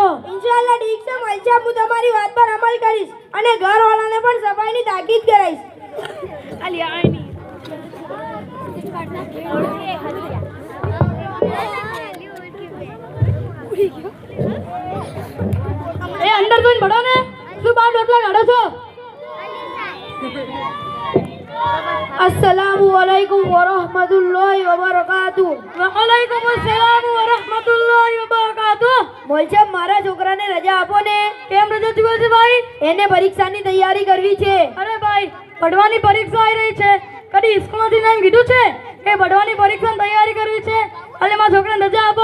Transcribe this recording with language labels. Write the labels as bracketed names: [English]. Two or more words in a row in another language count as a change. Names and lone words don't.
[Gujarati] ઇન્શાઅલ્લાહ ઠીક છે ભાઈ સાહેબ હું તમારી વાત પર અમલ કરીશ અને ઘરવાળાને પણ સફાઈની તાકીદ કરાઈશ એ અંદર જોઈને ભણો ને શું બાર રોટલા કાઢો છો [Arabic] السلام عليكم ورحمة الله وبركاته وعليكم السلام ورحمة الله وبركاته [Gujarati] મોલ સાહેબ મારા છોકરાને રજા આપો ને કેમ રજા જોઈએ છે ભાઈ એને પરીક્ષાની તૈયારી કરવી છે અરે ભાઈ ભણવાની પરીક્ષા આવી રહી છે કદી સ્કૂલમાંથી એમ કીધું છે કે ભણવાની પરીક્ષાની તૈયારી કરવી છે એટલે મારા છોકરાને રજા આપો